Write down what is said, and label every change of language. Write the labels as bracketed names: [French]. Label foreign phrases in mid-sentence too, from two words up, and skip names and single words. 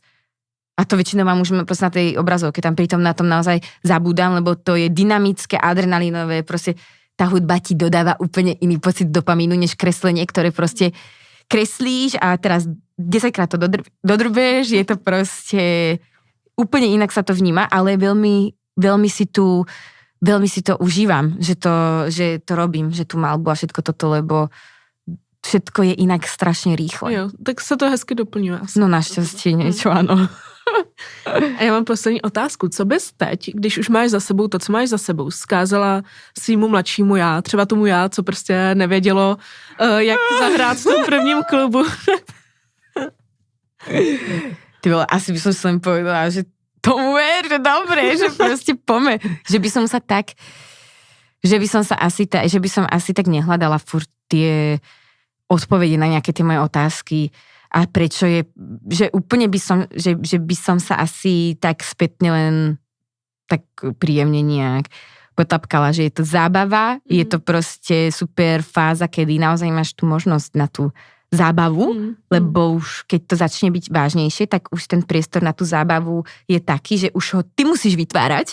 [Slovak] A to väčšinou mám už proste na tej obrazovke, tam pritom na tom naozaj zabúdam, lebo to je dynamické, adrenalinové, proste tá hudba ti dodáva úplne iný pocit dopamínu, než kreslenie, ktoré proste kreslíš a teraz 10-krát to dodrbeš, je to proste úplne inak sa to vníma, ale veľmi si to užívam, že to robím, že tu malbu a všetko toto, lebo všetko je inak strašně rýchle. [Czech] Jo, tak se to hezky doplňuje. No naštěstí něco, ano. A já mám poslední otázku. Co bys teď, když už máš za sebou to, co máš za sebou, zkázala svýmu mladšímu já, třeba tomu já, co prostě nevědělo, jak zahrát v tom prvním klubu? [Slovak] Ty vole, asi by som si len povedala, že tomu ver, že dobre, že proste pome. Že by som asi tak nehľadala furt tie odpovede na nejaké tie moje otázky a prečo je, že úplne by som, že by som sa asi tak spätne len tak príjemne nejak potapkala, že je to zábava, je to proste super fáza, kedy naozaj máš tú možnosť na tú zábavu, lebo už keď to začne byť vážnejšie, tak už ten priestor na tú zábavu je taký, že už ho ty musíš vytvárať.